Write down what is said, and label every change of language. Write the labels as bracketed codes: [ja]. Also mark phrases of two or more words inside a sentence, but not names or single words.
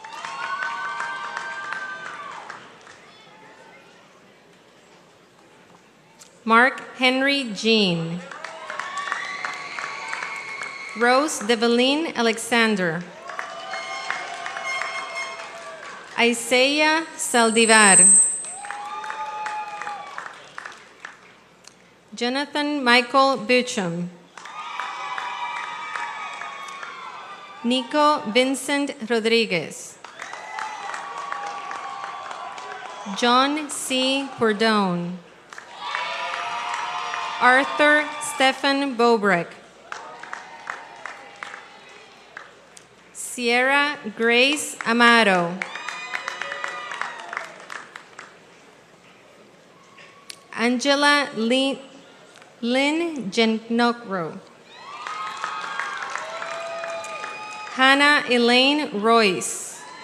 [en] Mark Henry Jean. Rose Develine Alexander. Isaiah Saldivar. Jonathan Michael Bucham. Nico Vincent Rodriguez. John C. Cordone. Arthur Stephen Bobrek. Sierra Grace Amaro. Angela Lynn Genokro. Hannah Elaine Royce.